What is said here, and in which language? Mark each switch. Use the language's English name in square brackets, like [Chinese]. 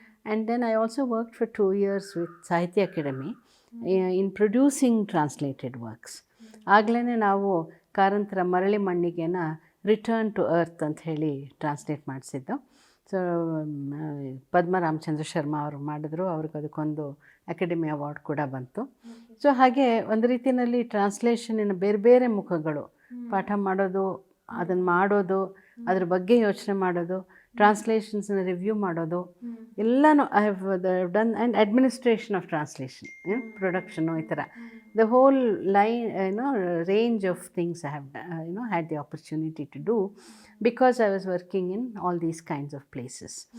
[English] And then I also worked for 2 years with Sahitya Academy in producing translated works. [Kannada] ಆಗಲೇ ನಾವು ಕಾರಂತರ ಮರಳಿ ಮಣ್ಣಿಗೆನ return to earth ಅಂತ ಹೇಳಿ ಟ್ರಾನ್ಸ್ಲೇಟ್ ಮಾಡಿಸಿದ್ದು. ಸೊ ಪದ್ಮ ರಾಮಚಂದ್ರ ಶರ್ಮಾ ಅವರು ಮಾಡಿದ್ರು, ಅವ್ರಿಗೆ ಅದಕ್ಕೊಂದು ಅಕಾಡೆಮಿ ಅವಾರ್ಡ್ ಕೂಡ ಬಂತು. ಸೊ ಹಾಗೆ ಒಂದು ರೀತಿಯಲ್ಲಿ ಟ್ರಾನ್ಸ್ಲೇಷನಿನ ಬೇರೆ ಬೇರೆ ಮುಖಗಳು, ಪಾಠ ಮಾಡೋದು, ಅದನ್ನು ಮಾಡೋದು, ಅದ್ರ ಬಗ್ಗೆ ಯೋಚನೆ ಮಾಡೋದು, ಟ್ರಾನ್ಸ್ಲೇಷನ್ಸ್ನ ರಿವ್ಯೂ ಮಾಡೋದು ಎಲ್ಲನೂ [English] I have done and administration of translation, [Kannada] production, ಈ ಥರ [English] the whole line, range of things I have had the opportunity to do because I was working in all these kinds of places.